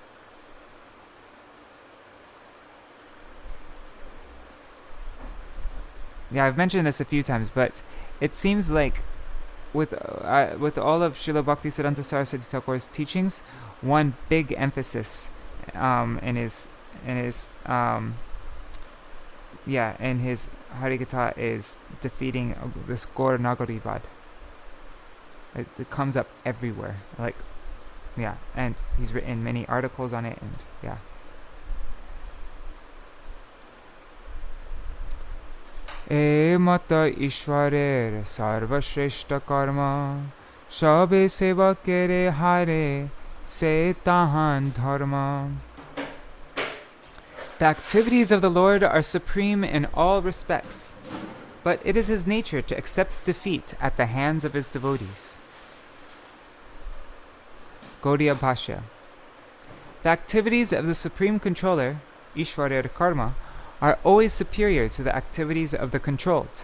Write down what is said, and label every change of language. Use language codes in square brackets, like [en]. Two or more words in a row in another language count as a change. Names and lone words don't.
[en] Yeah, I've mentioned this a few times, but it seems like with all of Srila Bhaktisiddhanta Saraswati Thakur's teachings, one big emphasis in his Harikatha is defeating this Gaur Nagarivad. It comes up everywhere, and he's written many articles on it, and yeah. [bn] এ মত ঈশ্বরের সর্বশ্রেষ্ঠ কর্ম সবে সেবা কেরে হারে সে তাহান ধর্ম. [en] The activities of the Lord are supreme in all respects, but it is his nature to accept defeat at the hands of his devotees. Gaudiya Bhashya. The activities of the Supreme Controller, [bn] ঈশ্বরের কর্ম, [en] are always superior to the activities of the controlled.